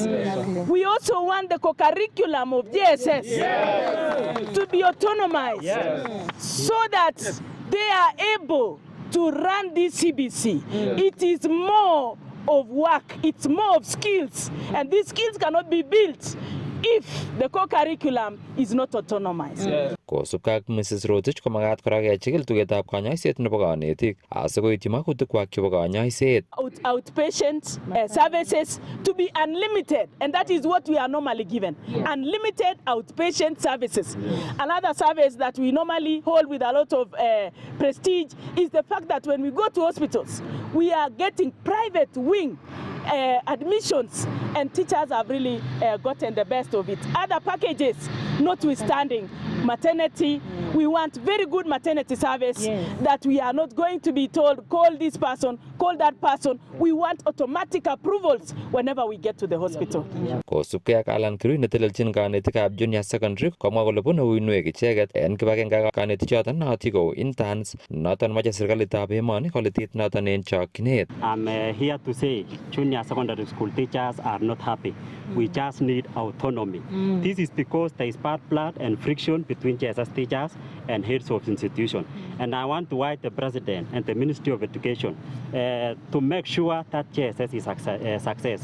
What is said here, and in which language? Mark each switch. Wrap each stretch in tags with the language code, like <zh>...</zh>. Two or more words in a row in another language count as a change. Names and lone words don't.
<en>We also want the co-curriculum of JSS to be autonomized so that they are able to run this CBC. It is more of work, it's more of skills, and these skills cannot be built if the co-curriculum is not autonomized.</en> <kln>Kosubkei ak Mrs. Rotich ko magat kora kechikil tugetab kanyoiset nebo kanetik asikoityi makutikwak chebo kanyoiset.</kln> <en>Outpatient services to be unlimited, and that is what we are normally given. Unlimited outpatient services. Another service that we normally hold with a lot of prestige is the fact that when we go to hospitals, we are getting private wing admissions, and teachers have really gotten the best of it. Other packages, notwithstanding, maternity, we want very good maternity service that we are not going to be told, call this person, call that person. We want automatic approvals whenever we get to the hospital.</en> <kln>Kosubkei ak Alan Kirui netelelchin kanetikab</kln> <en>junior secondary</en> <kln>komwa kole bune uinwek icheket en kibagengekab kanetichoton nootin kou interns noton moche serikalitab emoni kolitit noton en chokchinet.</kln> <en>I'm here to say junior secondary school teachers are not happy. We just need autonomy. This is because there is bad blood and friction between JSS teachers and heads of institutions. And I want to urge the President and the Ministry of Education to make sure that JSS is a success.</en>